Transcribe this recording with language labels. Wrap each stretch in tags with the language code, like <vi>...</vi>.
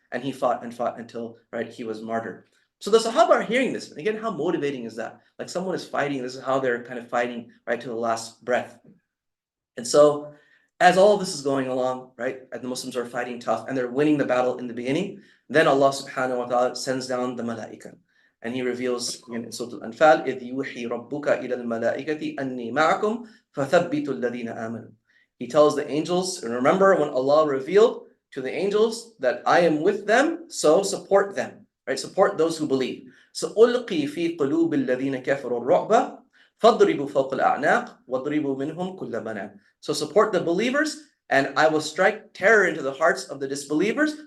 <en>And he fought and fought until, right, he was martyred. So the Sahaba are hearing this. And again, how motivating is that? Like someone is fighting, this is how they're kind of fighting, right, to the last breath. And so as all of this is going along, right, and the Muslims are fighting tough and they're winning the battle in the beginning, then Allah subhanahu wa ta'ala sends down the malaika. And he reveals in Surah Al-Anfal,</en> <ar>إِذْ يُوحِي رَبُّكَ إِلَى الْمَلَائِكَةِ أَنِّي مَعَكُمْ فَثَبِّتُوا الَّذِينَ آمَنُوا.</ar> <en>He tells the angels, and remember when Allah revealed to the angels that I am with them, so support them, right? Support those who believe.</en> <ar>So أُلْقِي فِي قُلُوبِ الَّذِينَ كَفَرُوا الرُّعْبَ فَاضْرِبُوا فَوْقَ الْأَعْنَاقِ وَاضْرِبُوا مِنْهُمْ كُلَّ بَنَانٍ.</ar> <en>So support the believers, and I will strike terror into the hearts of the disbelievers.</en>